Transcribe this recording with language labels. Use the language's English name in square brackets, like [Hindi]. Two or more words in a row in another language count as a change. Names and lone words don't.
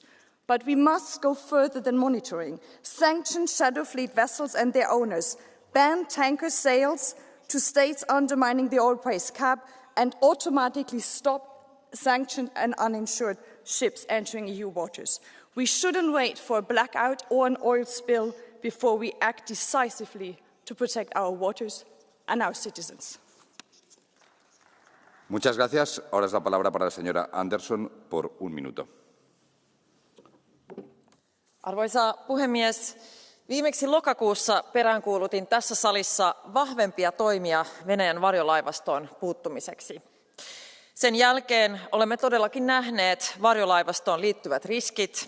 [English] But we must go further than monitoring. Sanction shadow fleet vessels and their owners, ban tanker sales to states undermining the oil price cap, and automatically stop sanctioned and uninsured ships entering EU waters. We shouldn't wait for a blackout or an oil spill before we act decisively to protect our waters and our citizens. [Spanish] Muchas gracias. Ahora es la palabra para la señora Andersson por un minuto. [Finnish] Arvoisa puhemies, viimeksi lokakuussa peräänkuulutin tässä salissa vahvempia toimia Venäjän varjolaivastoon puuttumiseksi. Sen jälkeen olemme todellakin nähneet varjolaivastoon liittyvät riskit.